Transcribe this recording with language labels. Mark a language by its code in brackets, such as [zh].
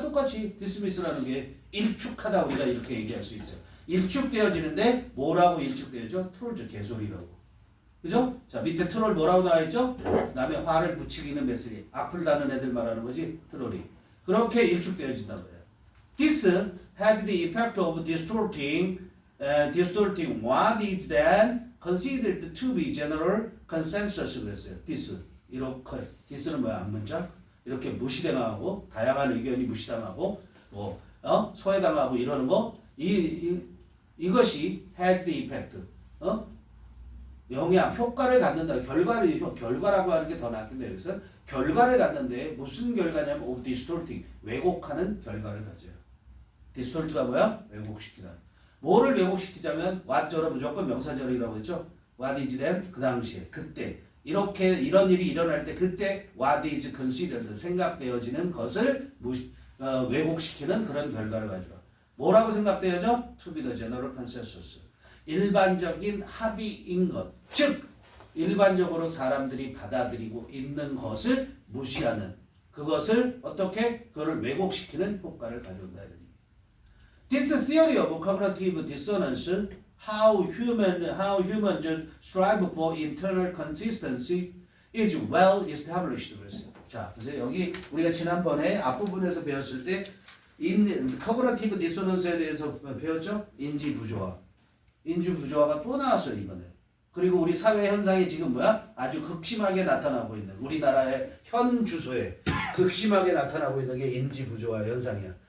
[ko] 똑같이 dismiss라는 게 일축하다 우리가 이렇게 얘기할 수 있어요. 일축되어지는데 뭐라고 일축되어져? 트롤즈 개소리라고. 그죠? 자 밑에 트롤 뭐라고 나와있죠? 남의 화를 부추기는 메시지 악플 다는 애들 말하는 거지 트롤이. 그렇게 일축되어진단 말이야. [en] This has the effect of distorting what is then considered to be general consensus [ko] 그랬어요. 이렇게 this는 뭐야? 앞문장 이렇게 무시당하고 다양한 의견이 무시당하고 소외당하고 이러는 거 이것이 [en] had the effect [ko] 영향 효과를 갖는다. 결과라고 하는 게 더 낫긴데 여기서 결과를 갖는데 무슨 결과냐면 [en] of distorting [ko] 왜곡하는 결과를 가져요. distort가 뭐야? 왜곡시키다. 뭐를 왜곡시키자면 what저로 무조건 명사절이라고 했죠. [en] what is then [ko] 그 당시에 그때 이런 일이 일어날 때 그때 [en] what is considered [ko] 생각되어지는 것을 왜곡시키는 그런 결과를 가져와. 뭐라고 생각되어져? [en] To be the general consensus. [ko] 일반적인 합의인 것. 즉 일반적으로 사람들이 받아들이고 있는 것을 무시하는 그것을 어떻게? 그거를 왜곡시키는 효과를 가져온다. [en] This theory of cognitive dissonance, how humans strive for internal consistency, is well established. [ko] 자, 보세요. 여기 우리가 지난번에 앞부분에서 배웠을 때 cognitive dissonance에 대해서 배웠죠? 인지 부조화가 또 나왔어요, 이번에. 그리고 우리 사회 현상이 지금 뭐야? 아주 극심하게 나타나고 있는 우리나라의 현 주소에 극심하게 나타나고 있는 게 인지 부조화 현상이야.